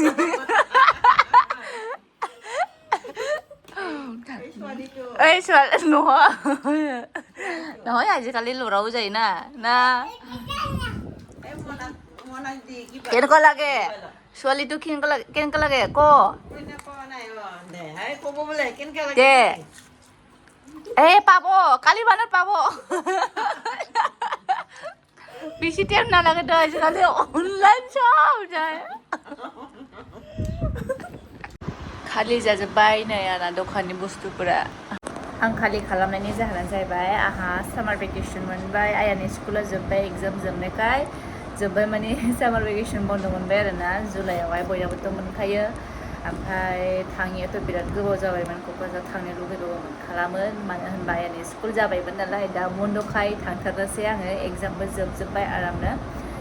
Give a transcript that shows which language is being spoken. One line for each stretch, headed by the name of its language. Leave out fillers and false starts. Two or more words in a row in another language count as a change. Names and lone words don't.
Assamese: এই ছোৱালী নহয় আজিকালি ল'ৰাও যায় না কেনেকুৱা লাগে ছোৱালীটো কেনেকুৱা লাগে ক দে এই পাব কালি মানত পাব বেছি টাইম নালাগে তো আজিকালি অনলাইন সব যায়
Bodo: खालि जाजोब्बाय नै आंना दखाननि बुस्थुफोरा आं खालि खालामनायनि जाहोनानो जाहैबाय आंहा
English: summer vacation
Bodo: मोनबाय आयानि स्कुला जोब्बाय एग्जाम जोबनायखाय जोब्बाय माने
English: summer vacation
Bodo: बन्द मोनबाय आरोना जुलाइआवहाय बयनाबोथ' मोनखायो ओमफ्राय थाङियाथ' बिराद गोबाव जाबायमोन क'क्राझार थांनो लुगैबाबो खालामो मानो होनबा आयानि स्कुल जाबायमोन नालाय दा बन्दखाय थांथारनोसै आङो एग्जामबो जोबजोब्बाय आरामनो